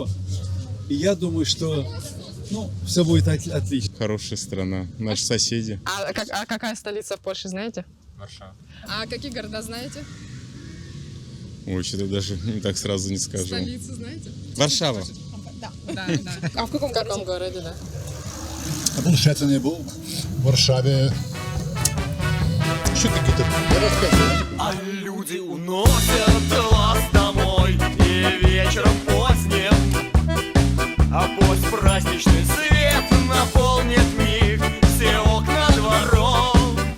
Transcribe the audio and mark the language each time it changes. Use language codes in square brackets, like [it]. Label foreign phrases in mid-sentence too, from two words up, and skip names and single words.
[ru] И я думаю, что все будет отлично. Хорошая страна, наши соседи. А какая столица в Польше, знаете? Варшава. А какие города знаете? Ой, что-то даже не так сразу не скажу. Столицу знаете? Варшава. Да. А в каком городе, да? [pl] A Polsce nie był, w Warszawie. [ru] Что ты говоришь? Я рассказываю. А люди уносят вас домой и вечером поздним, а постпраздничный свет наполнит миг все окна дворов.